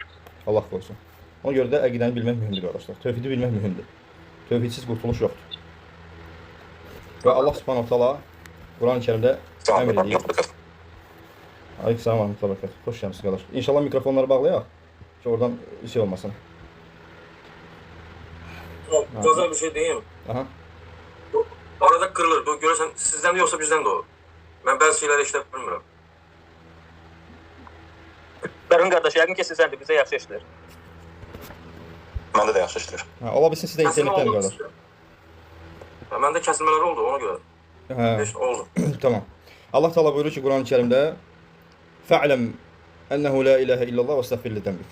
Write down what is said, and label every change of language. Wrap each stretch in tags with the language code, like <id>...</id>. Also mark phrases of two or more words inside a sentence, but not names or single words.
<az>Allah qorusun. Ona görə də əqidəni bilmək mühümdür, qardaşlar. Tövhidi bilmək mühümdür. Tövhidsiz qurtuluş yoxdur. Və Allah</az> <ar>سبحانه تعالى</ar> <az>Quran-Kərimdə əmr edir.</az> <ar>عليكم السلام ورحمة الله وبركاته.</ar> <az>Xoş gəlmisiniz, qardaş. İnşallah mikrofonları bağlayaq ki, oradan şey olmasın.</az> <tr>Güzel bir şey diyeyim. Aha. Arada kırılır. Bu görürsen sizden de yoksa bizden de o. Ben şeyleri işte bilmiyorum.</tr> <az>Qarın qardaş, yəqin ki, sizdən də bizə yaxşı işlər. Məndə də yaxşı işlər. Ola bilsin sizdə internetdən, qardaş. Məndə kəsilmələr oldu, ona görə. Oldu. Tamam. Allah Teala buyurur ki, Quran-Kərimdə</az> <ar>فاعلم أنه لا إله إلا الله</ar> <az>və</az> <ar>استغفر لذنبك.</ar>